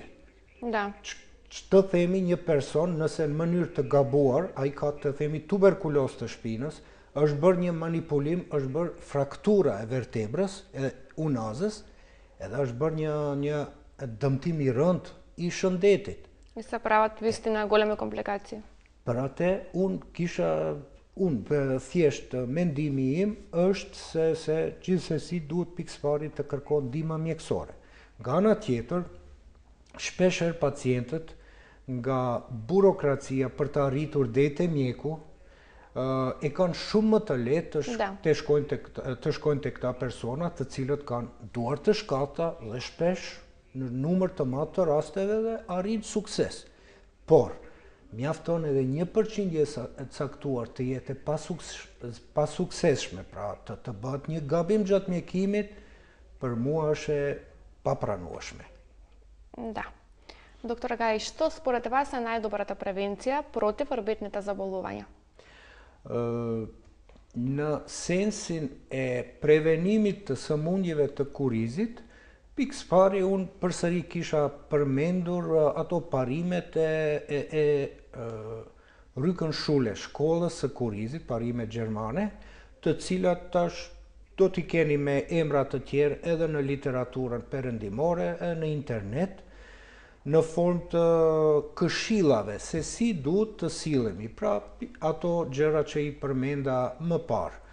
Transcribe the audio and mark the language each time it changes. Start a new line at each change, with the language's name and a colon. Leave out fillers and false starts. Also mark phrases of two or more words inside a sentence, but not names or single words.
Albanian: Që të themi një person, nëse në mënyrë të gabuar, a i ka të themi tuberkulos të shpinës, është bërë një manipulim, është bërë fraktura e vertebrës, e unazës, edhe është bërë një dëmtim i rënd i shëndetit.
Macedonian: И се прават вистина големи компликации.
Albanian: Për atë, unë thjesht mendimi im është se gjithsesi duhet pikëpari të kërkon ndihmë mjekësore. Nga ana tjetër, shpeshherë pacientët nga burokracia për të arritur deri te mjeku e kanë shumë më të lehtë të shkojnë te këta persona të cilët kanë duar të shkata dhe shpesh në numër të madh të rasteve dhe arrin sukses. Por mjafton edhe 1% e caktuar të jetë pasuksesshme, pra të bëhet një gabim gjatë mjekimit, për mua është e papranueshme.
Macedonian: Да. Доктор Гај, што според вас е најдобрата превенција против рбетните заболувања?
Albanian: Në sensin e prevenimit të sëmundjeve të kurizit, pikëpari unë përsëri kisha përmendur ato parimet e Rückenschule, shkollës së kurizit, parimet gjermane, të cilat tash do t'i keni me emra të tjerë edhe në literaturën perëndimore, në internet, në formë të këshillave se si duhet të sillemi, pra ato gjëra që i përmenda më parë.